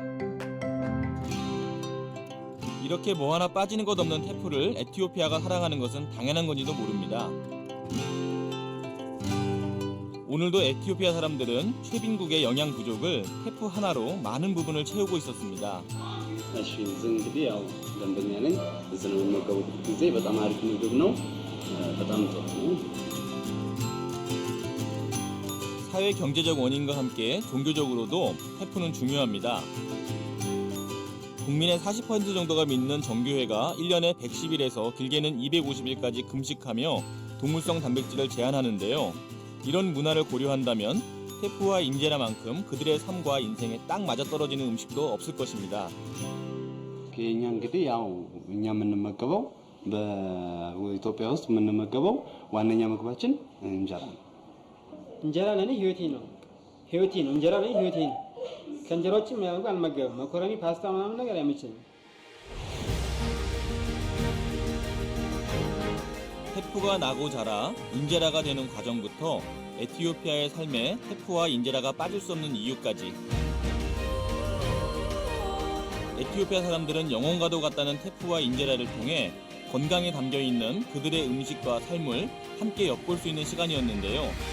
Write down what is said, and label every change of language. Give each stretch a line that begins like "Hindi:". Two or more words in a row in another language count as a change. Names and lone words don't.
Korean: 이렇게 뭐 하나 빠지는 것 없는 테프를 에티오피아가 사랑하는 것은 당연한 건지도 모릅니다. 오늘도 에티오피아 사람들은 최빈국의 영양 부족을 테프 하나로 많은 부분을 채우고 있었습니다.
Amharic: እሺ እዚህ እንግዲህ ያው ደንበኛ ነኝ። እዚህ ነው የምመገቡት ጊዜ በጣም አሪፍ ምግብ ነው። በጣም ጥሩ ነው።
Korean: 사회 경제적 원인과 함께 종교적으로도 테프는 중요합니다. 국민의 40% 정도가 믿는 정교회가 1년에 110일에서 길게는 250일까지 금식하며 동물성 단백질을 제한하는데요. 이런 문화를 고려한다면 테프와 인제라만큼 그들의 삶과 인생에 딱 맞아떨어지는 음식도 없을 것입니다.
Amharic: እኛ እንግዲህ ያው እኛ የምንመገበው በኢትዮጵያ ውስጥ የምንመገበው ዋነኛ ምግባችን እንጀራ ነው። እንጀራ ለኔ ህይወቴ ነው። ህይወቴ ነው። እንጀራ ለኔ ህይወቴ ነው። ከእንጀራ ውጭ ምንም አልመገብም። መኮረኒ፣ ፓስታ ምናምን ነገር አይመቸኝም።
Korean: 테프가 나고 자라 인제라가 되는 과정부터 에티오피아의 삶에 테프와 인제라가 빠질 수 없는 이유까지. 에티오피아 사람들은 영혼과도 같다는 테프와 인제라를 통해 건강에 담겨있는 그들의 음식과 삶을 함께 엿볼 수 있는 시간이었는데요.